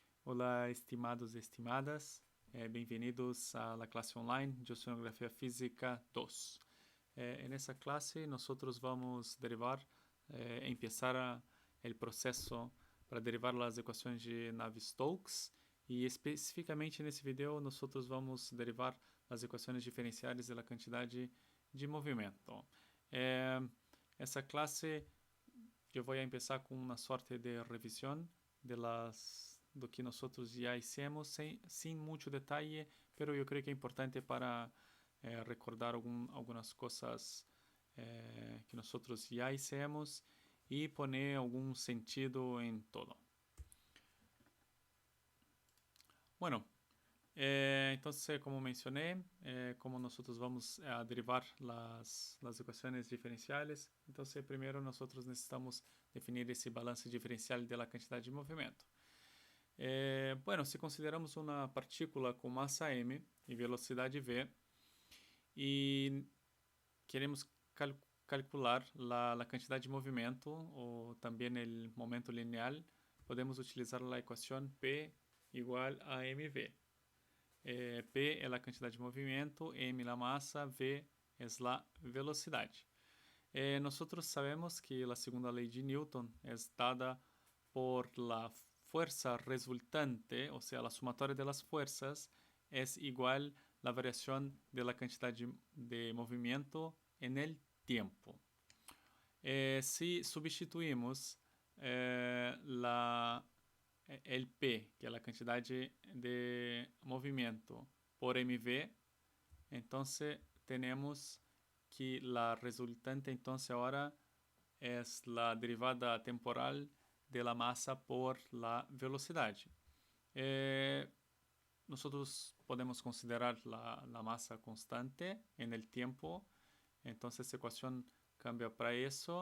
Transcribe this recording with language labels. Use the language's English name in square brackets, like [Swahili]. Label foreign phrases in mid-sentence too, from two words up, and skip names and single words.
[Portuguese] Olá, estimados e estimadas, bem-vindos [Spanish] a la clase online de Oceanografía Física 2. En esta clase nosotros vamos derivar, empezar el proceso para derivar las ecuaciones de Navier-Stokes [Portuguese] e especificamente nesse vídeo [Spanish] nosotros vamos [Portuguese] derivar as equações diferenciais da quantidade de movimento. Essa classe eu vou começar com uma sorte de revisão do que nós já hicimos, sem muito detalhe, pero eu creio que é importante para recordar algumas coisas que nós já hicimos e poner algum sentido em todo. [Spanish] Bueno, entonces, como mencioné, como nosotros vamos a derivar las ecuaciones diferenciales, entonces primero nosotros necesitamos definir ese balance diferencial de la cantidad de movimiento. Bueno, si consideramos una partícula con masa m y velocidad v y queremos calcular la cantidad de movimiento o también el momento lineal, podemos utilizar la ecuación P igual a mv. [Portuguese] P é a quantidade de movimento, m la massa, v é a velocidade. Nós sabemos que a segunda lei de Newton é dada por [Spanish] la fuerza resultante, [Portuguese] ou seja, a somatória [Spanish] de las fuerzas [Portuguese] é igual [Spanish] la variación de la cantidad de movimiento en el tiempo. Si substituímos el P, [Portuguese] que é a quantidade de movimento, [Spanish] por mv, entonces tenemos que la resultante entonces ahora es la derivada temporal de la masa por la velocidade. Nosotros podemos considerar la masa constante en el tiempo, entonces esta ecuación cambia para eso.